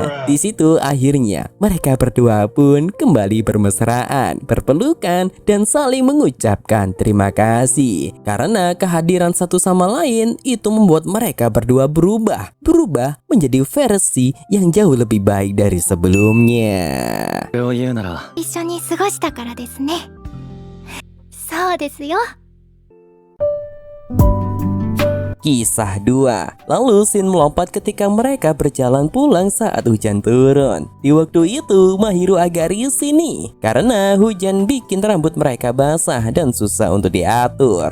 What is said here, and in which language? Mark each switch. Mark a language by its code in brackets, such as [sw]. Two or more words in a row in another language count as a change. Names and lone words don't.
[id] Di situ akhirnya mereka berdua pun kembali bermesraan, berpelukan, dan saling mengucapkan terima kasih. Karena kehadiran satu sama lain itu membuat mereka berdua berubah menjadi versi yang jauh lebih baik dari sebelumnya. [ja] それを言うなら一緒に過ごしたからですね。そうですよ。 [id] Kisah 2. Lalu scene melompat ketika mereka berjalan pulang saat hujan turun. Di waktu itu Mahiru agak risih nih karena hujan bikin rambut mereka basah dan susah untuk diatur.